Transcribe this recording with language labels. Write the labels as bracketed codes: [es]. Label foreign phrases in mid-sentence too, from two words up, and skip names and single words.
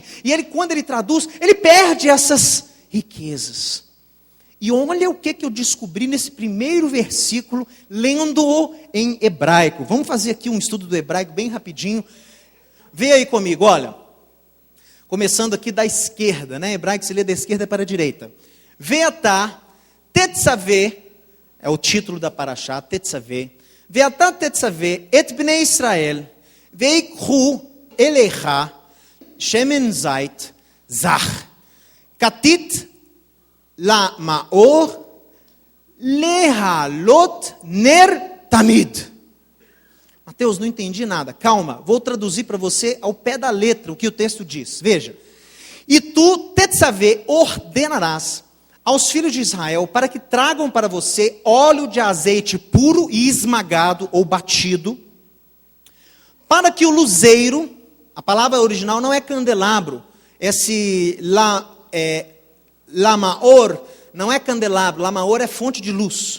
[pt] E quando ele traduz, ele perde essas riquezas. E olha o que eu descobri nesse primeiro versículo, lendo-o em hebraico. Vamos fazer aqui um estudo do hebraico bem rapidinho. Vê aí comigo, olha. Começando aqui da esquerda, né? Hebraico se lê da esquerda para a direita. [he] ואתה תצוה, [pt] é o título da parashá, tetzaveh. [he] ואתה תצוה את בני ישראל, ויקחו אליך, שמן זית, זך, כתית, למאור להעלות נר תמיד. [pt] Mateus, não entendi nada. Calma, vou traduzir para você ao pé da letra o que o texto diz. Veja. E tu, tetzaveh, ordenarás aos filhos de Israel para que tragam para você óleo de azeite puro e esmagado ou batido, para que o luzeiro, a palavra original não é candelabro, Lamaor não é candelabro, Lamaor é fonte de luz.